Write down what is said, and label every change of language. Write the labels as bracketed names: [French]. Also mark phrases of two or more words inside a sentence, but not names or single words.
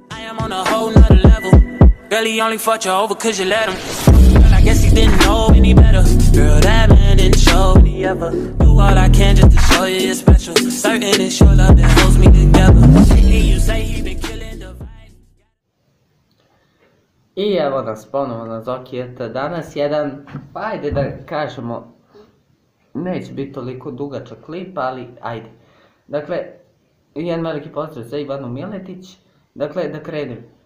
[English] I'm on a whole nother level. Girl, he only fucked you over cause you let him. Girl, I guess he didn't know any better. Girl, that man didn't show me ever. Do all I can just to show you you're special. Certain it's your love that holds me together. And you say he been killing the vibe. [Serbian] I evo nas ponovo na Zokijeta. Danas jedan, pa ajde da kažemo, neće biti toliko dugačak klip, ali ajde. Dakle, jedan veliki pozdrav za Ivanu Miletić. Dakle, da krenem.